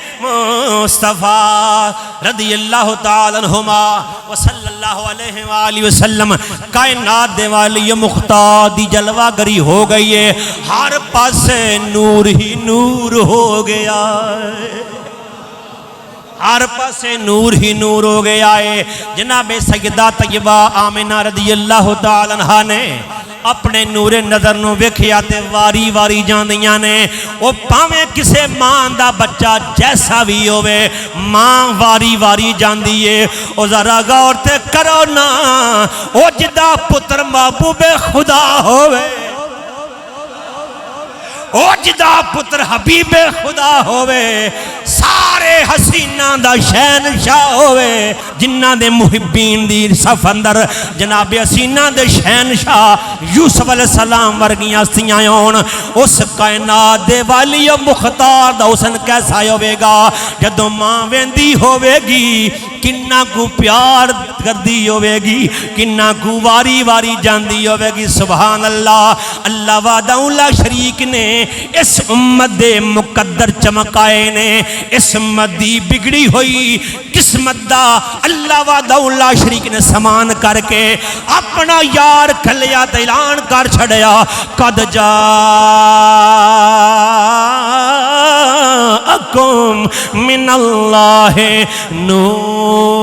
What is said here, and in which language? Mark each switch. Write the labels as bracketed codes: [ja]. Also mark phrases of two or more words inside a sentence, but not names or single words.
[pa] مصطفیٰ [ar] رضی اللہ تعالی عنہما وصلی اللہ علیہ وآلہ وسلم [pa] کائنات دے والی مختار دی جلوہ گری ہو گئی ہے، ہر پاسے نور ہی نور ہو گیا ہے، ہر پاسے نور ہی نور ہو گیا ہے۔ جناب سیدہ طیبہ آمنہ رضی اللہ تعالی عنہا نے اپنے نور نظر نو ویکھیا تے واری واری جاندیاں نے، او پاویں کسے ماں دا بچہ جیسا بھی ہوئے ماں واری واری جاندی ہے۔ او ذرا غور تے کرو نا، او جدا پتر محبوب خدا ہوئے، او جدا پتر حبیب خدا ہوئے، سارے حسینہ دا شہنشاہ ہوئے، جنہ دے محبین دی صف اندر جناب حسینہ دے شہنشاہ یوسف علیہ السلام ورگیاں ہستیاں ہون، اس کائنات دے والی مختار دا حسن کیسا ہوئے گا جدوں ماں ویندی ہوئے گی، کنہ کو پیار کردی ہوئے گی، کنہ کو واری واری جاندی ہوئے گی۔ [ar] سبحان اللہ، اللہ وحدہ لا شریک [pa] نے اس امت دے مقدر چمکائے نے، اس امت دی بگڑی ہوئی قسمت دا [ar] اللہ وحدہ لا شریک [pa] نے سامان کر کے اپنا یار کھلیا تے اعلان کر چھڑیا، [ar] قد جاءکم من اللہ نور۔